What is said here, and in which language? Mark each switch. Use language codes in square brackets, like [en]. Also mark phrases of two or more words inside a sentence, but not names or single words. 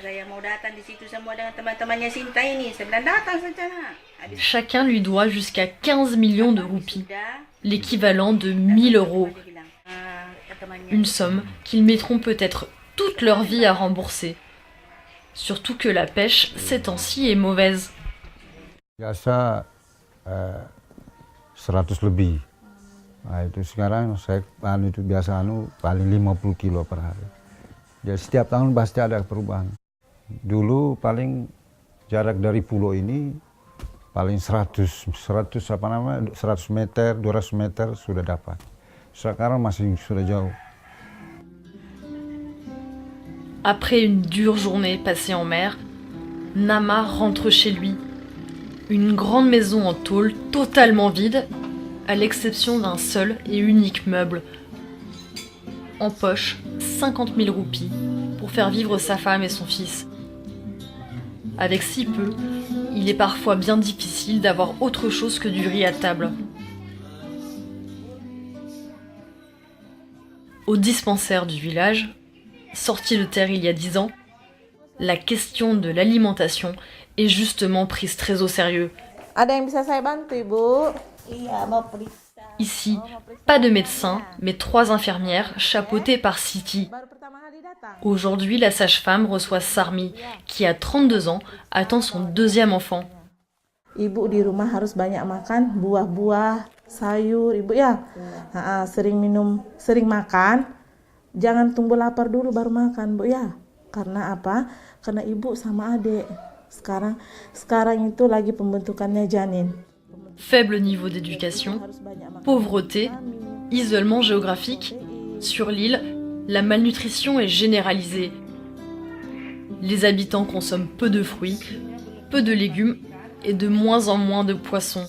[fr] Chacun lui doit jusqu'à 15 millions de roupies, l'équivalent de 1000 euros. Une somme qu'ils mettront peut-être toute leur vie à rembourser. Surtout que la pêche, ces temps-ci, est mauvaise. [id] Biasa 100 lebih. Nah, itu sekarang saya itu biasa paling 50 kilo per hari. Jadi setiap tahun pasti ada perubahan. Dulu paling jarak dari pulau ini paling 100 meter, 200 meter sudah dapat. Sekarang masih sudah jauh. [fr] Après une dure journée passée en mer, Nama rentre chez lui. Une grande maison en tôle totalement vide à l'exception d'un seul et unique meuble. En poche, 50 000 roupies pour faire vivre sa femme et son fils. Avec si peu, il est parfois bien difficile d'avoir autre chose que du riz à table. Au dispensaire du village, sorti de terre il y a 10 ans, la question de l'alimentation est justement prise très au sérieux. [id] Ada yang bisa saya bantu, Ibu? Iya, mau periksa. [fr] Ici, pas de médecin, mais 3 infirmières chapeautées par Siti. [id] Baru pertama kali datang. [fr] Aujourd'hui, la sage-femme reçoit Sarmi, qui à 32 ans attend son 2e enfant. [id] Ibu di rumah harus banyak makan buah-buah, sayur, Ibu ya. Sering makan. Jangan tunggu lapar dulu baru makan, Bu ya. Karena apa? Karena Ibu sama adik. Sekarang itu lagi pembentukannya janin. [fr] Faible niveau d'éducation, pauvreté, isolement géographique. Sur l'île, la malnutrition est généralisée. Les habitants consomment peu de fruits, peu de légumes et de moins en moins de poissons.